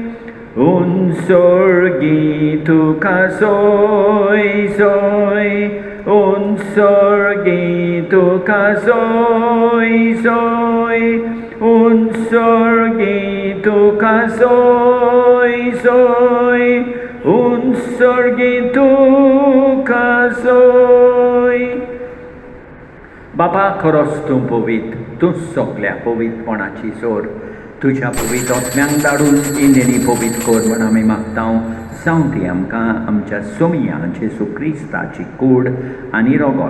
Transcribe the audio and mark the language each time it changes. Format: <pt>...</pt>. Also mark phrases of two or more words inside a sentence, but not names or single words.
<kok>Unsorgitu soy soy, unsorgitu soy soy, unsorgitu soy soy, unsorgitu soy. बाबा खरोच तूं पवित्र, तूं सगल्या पवित्रपणाची सोर. तुज्या पवित्र आत्म्यांक धाडून ही नेणी पवित्र कर म्हण आमी मागता. जावं ती आमकां आमच्या सोमया जेसू क्रिस्ताची कूड आनी रगत.</kok>